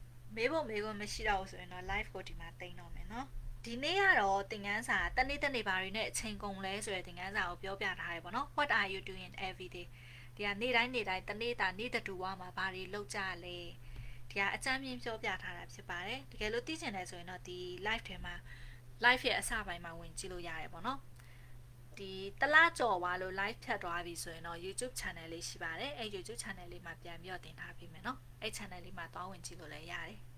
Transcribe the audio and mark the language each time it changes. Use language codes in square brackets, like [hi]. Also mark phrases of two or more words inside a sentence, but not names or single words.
[my] မေးဖို့မေးခွန်းမရှိတော့ဘူးဆိုရင်တော့ live ကိုဒီမှာတိန်းတော့မယ်နော်ဒီနေ့ကတော့သင်ခန်းစာတနေ့ဘာတွေနဲ့အချိန်ကုန်လဲ ဆိုတဲ့သင်ခန်းစာကိုပြောပြထားတယ်ပေါ့နော် [en] What are you doing every day [my] ဒီကနေ့တိုင်းတနေ့တူဝါမှာဘာတွေလုပ်ကြလဲဒီကအကြမ်းမြင့်ပြောပြထားတာဖြစ်ပါတယ်တကယ်လို့သိချင်တယ်ဆိုရင်တော့ဒီ live ထဲမှာ live ရဲ့အစပိုင်းမှာဝင်ကြည့်လို့ရတယ်ပေါ့နော်ဒီတလားကြော်သွားလို့ live ဖြတ်သွားပြီဆိုရင်တော့ YouTube channel လေးရှိပါတယ်အဲ့ YouTube channel လေးမှာပြန်ပြီးတော့တင်ထားပေးမယ်နော်အဲ့ channel လေးမှာသွားဝင်ကြည့်လို့လည်းရတယ်